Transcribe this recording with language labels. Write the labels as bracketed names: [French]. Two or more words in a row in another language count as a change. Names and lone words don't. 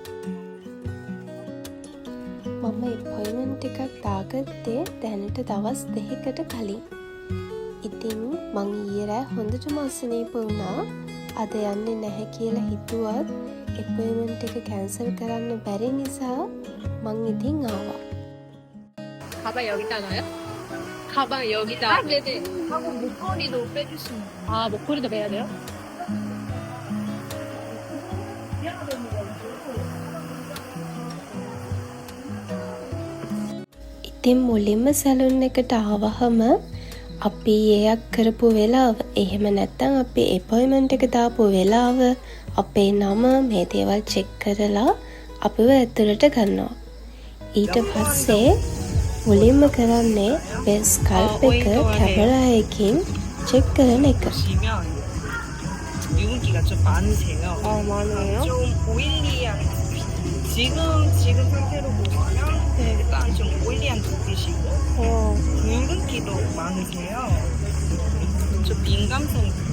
[Sinhala] මම අපොයින්ට්මන්ට් එකක් දාගත්තේ දැනට දවස් 2කට කලින්. ඉතින් මං ඊයේ රෑ හොඳටම අසනීප වුණා. අද යන්නේ නැහැ කියලා හිතුවත් අපොයින්ට්මන්ට් එක කැන්සල් කරන්න බැරි නිසා මං ඉතින් ආවා. [Korean] 가방 여기다가요? 가방 여기다. 아, 네네. 하고 목걸이도 빼주시면. 아, 목걸이도 매야 돼요? [Sinhala] ඉතින් මුලින්ම සැලුන් එකට ආවහම අපි ඒයක් කරපු වෙලාව, එහෙම නැත්නම් අපි අපොයින්ට්මන්ට් එක දාපු වෙලාව, අපේ නම මේ දේවල් චෙක් කරලා අපිව ඇතුළට ගන්නවා. ඊට පස්සේ මුලින්ම කරන්නේ අපේ ස්කල්ප් එක කැමරා එකකින් චෙක් කරන එක. [Korean] 보시면 유분기가 좀 많으세요. 많아요? 좀 오일리한 두피. 지금 상태로 보시면 일단 좀 오일리한 두피시고 붉은기도 많으세요. 좀 민감성 두피.